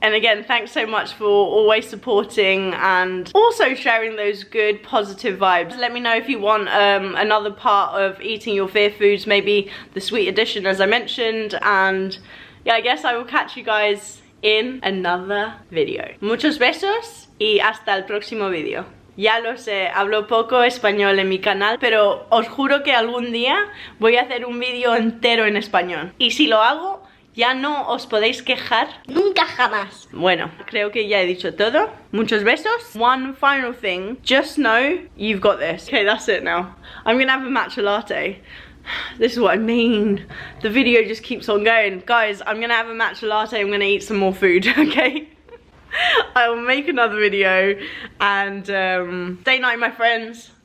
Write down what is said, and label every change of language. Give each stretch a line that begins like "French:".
English: And again, thanks so much for always supporting and also sharing those good positive vibes. Let me know if you want another part of eating your fear foods, maybe the sweet edition as I mentioned, and yeah, I guess I will catch you guys in another video.
Spanish: Muchos besos y hasta el próximo video. Ya lo sé, hablo poco español en mi canal, pero os juro que algún día voy a hacer un vídeo entero en español. Y si lo hago, ya no os podéis quejar Nunca jamás. Bueno, creo que ya he dicho todo. Muchos besos.
English: One final thing, just know you've got this. Okay, that's it now. I'm gonna have a matcha latte. This is what I mean. The video just keeps on going. Guys, I'm gonna have a matcha latte. I'm gonna eat some more food, okay? I will make another video, and day night, my friends.